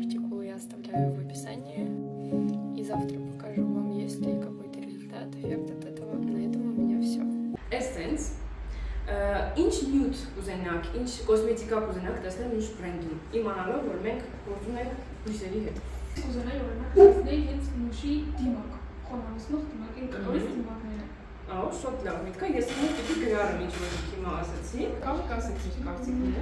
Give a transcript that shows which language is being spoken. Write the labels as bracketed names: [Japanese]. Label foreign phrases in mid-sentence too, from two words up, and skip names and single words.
[Russian] Завтра покажу вам, есть ли какой-то результат, эффект от этого. [Armenian] բյութ կուզենաք, ինչ կոսմետիկա կուզենաք տեսնել մյուս բրենդում, իմանալով, որ մենք գործում ենք բույսերի հետ։ Կուզենայի օրինակ տեսնել հենց նուշի դիմակ, խոնավացնող դիմակ, այն կտորից դիմակները։ Ահա, շատ լավ միտք է, ես ինձ պիտի գրառեմ ինչ որ հիմա ասացի, կամ կասեք իր կարծիքները։